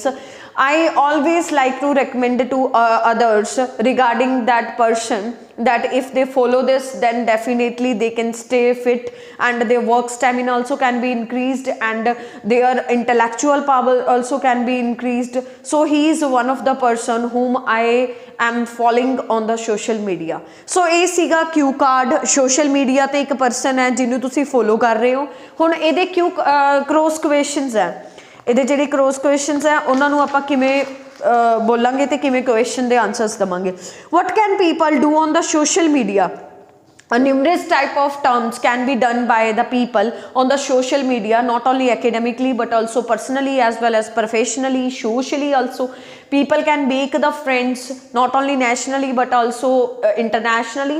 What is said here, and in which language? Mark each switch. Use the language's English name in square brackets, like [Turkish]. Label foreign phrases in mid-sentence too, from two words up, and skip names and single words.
[English] I always like to recommend to others regarding that person, that if they follow this, then definitely they can stay fit, and their work stamina also can be increased, and their intellectual power also can be increased. So he is one of the person whom I am following on the social media. [Punjabi] So ਇਹ ਸੀਗਾ [English] cue card social media [Punjabi] ਤੇ ਇੱਕ person ਹੈ ਜਿਹਨੂੰ ਤੁਸੀਂ follow ਕਰ ਰਹੇ ਹੋ। ਹੁਣ ਇਹਦੇ क्यू [English] cross questions [Punjabi] ਹੈ, ਇਹਦੇ ਜਿਹੜੇ [English] cross questions [Punjabi] ਹੈ ਉਹਨਾਂ ਨੂੰ ਆਪਾਂ ਕਿਵੇਂ ਬੋਲਾਂਗੇ ਤੇ ਕਿਵੇਂ question ਦੇ answers ਦਵਾਂਗੇ। [English] What can people do on the social media? A numerous type of terms can be done by the people on the social media, not only academically but also personally as well as professionally, socially also. People can make the friends not only nationally but also internationally.